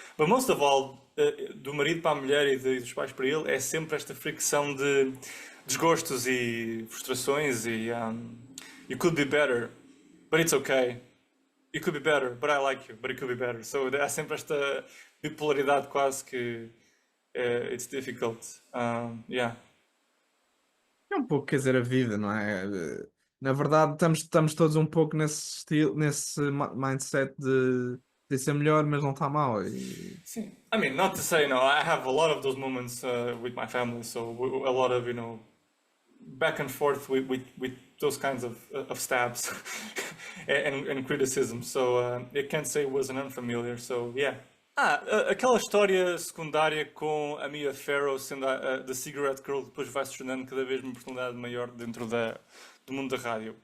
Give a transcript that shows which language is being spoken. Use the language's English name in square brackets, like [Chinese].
[English] But most of all, [Portuguese] do marido para a mulher e dos pais para ele, é sempre esta fricção de desgostos e frustrações e [English] you could be better, but it's okay. You could be better, but I like you, but it could be better. [Portuguese] So há sempre esta bipolaridade quase que [English] it's difficult. Yeah. [Portuguese] É um pouco, quer dizer, a vida, não é? Na verdade, estamos todos um pouco nesse estilo, nesse mindset de ser melhor, mas não está mal. Sim. [English] I mean, not to say, I have a lot of those moments with my family, so a lot of, back and forth with those kinds of stabs and criticism. So I can't say it wasn't unfamiliar. So yeah. [Portuguese] Aquela história secundária com a Mia Farrow sendo [English] the cigarette girl, [Portuguese] depois vai se tornando cada vez uma personalidade maior dentro do mundo da rádio.